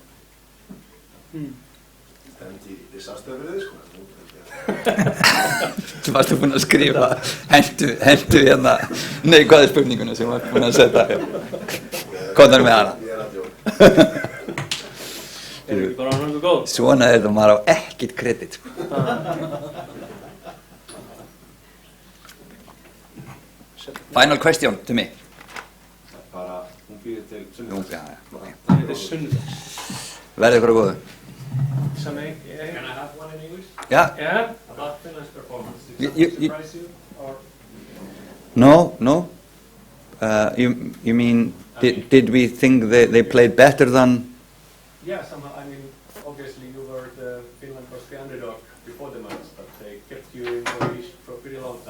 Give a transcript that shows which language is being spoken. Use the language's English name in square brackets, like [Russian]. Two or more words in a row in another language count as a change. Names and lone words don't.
[Icelandic] Það er ekki disaster fyrir þið, sko. Þú varstu búinn að skrifa, hentu neikvæðu spurninguna sem varstu búinn að setja. Komdu með hana. Ég er að djóka. Erum við bara nokkuð góð? Svona er þetta, maður á ekkert kredit. [English] Final question to me. [Icelandic] Bara, hún býðir til Nú, sunnudags. Þetta er sunnudags. Verðið ykkur að góðu. [English] Can I have one in English? Yeah. Yeah? About Finland's performance, did You- something you- surprise you? Or No. You mean, did we think they played better than? yeah, somehow, I mean, obviously Finland was the underdog before the match, but they kept you in the leash for a pretty long time.